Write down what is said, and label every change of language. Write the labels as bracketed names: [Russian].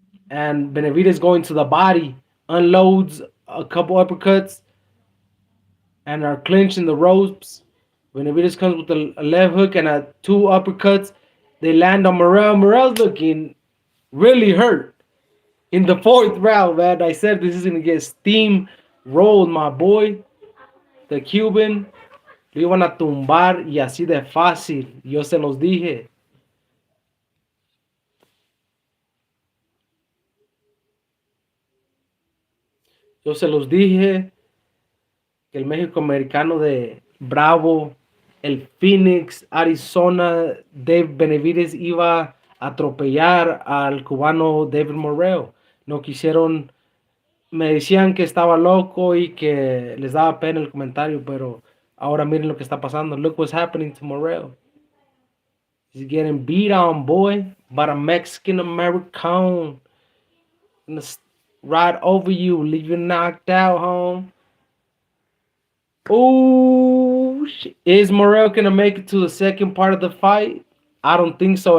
[English] And Benavidez going to the body, unloads a couple uppercuts, and are clinched in the ropes. Benavidez comes with a left hook and two uppercuts. They land on Morrell. Morrell's looking really hurt in the fourth round, man. I said this is going to get steam rolled, my boy. The Cuban [Spanish] lo iban a tumbar y así de fácil. Yo se los dije. Yo se los dije que el México americano de Bravo, el Phoenix, Arizona, Dave Benavidez iba a atropellar al cubano David Morrell. No quisieron, me decían que estaba loco y que les daba pena el comentario, pero ahora miren lo que está pasando. [English] Look what's happening to Morrell. He's getting beat on, boy, by a Mexican American. Gonna ride over you, leave you knocked out, home. Oh, is Morrell gonna make it to the second part of the fight? I don't think so.